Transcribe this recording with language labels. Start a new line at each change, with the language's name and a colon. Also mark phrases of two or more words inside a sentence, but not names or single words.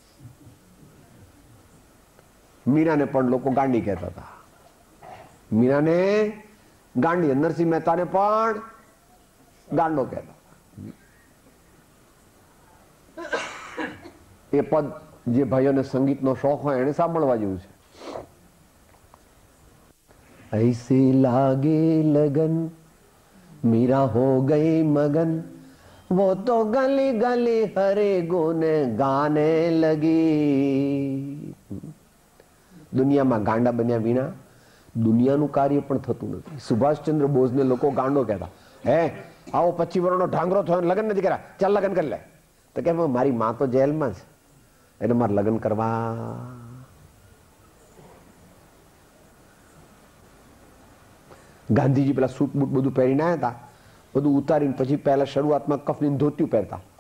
Gujarati: મીરાને પણ લોકો ગાંડી કહેતા હતા, મીરાને ગાંડી, નરસિંહ મહેતાને પણ ગાંડો કહેતા. એ પદ જે ભાઈઓને સંગીતનો શોખ હોય એને સાંભળવા જેવું છે.
Hindi: ऐसे लागे लगन मीरा हो गई मगन वो तो गली गली हरे गुने गाने लगी.
Gujarati: દુનિયામાં ગાંડા બન્યા વિના દુનિયાનું કાર્ય પણ થતું નથી. સુભાષચંદ્ર બોઝને લોકો ગાંડો કહેતા. હે આવો 25 વર્ષનો ઢાંગરો થયો, લગ્ન નથી કર્યા, ચાલ લગ્ન કરી લે. તો કે મારી માં તો જેલમાં છે, એને મારે લગ્ન કરવા. ગાંધીજી પેલા સૂટ બૂટ બધું પહેરીને આવ્યા હતા, બધું ઉતારીને પછી પહેલા શરૂઆતમાં કફની ધોતિયું પહેરતા.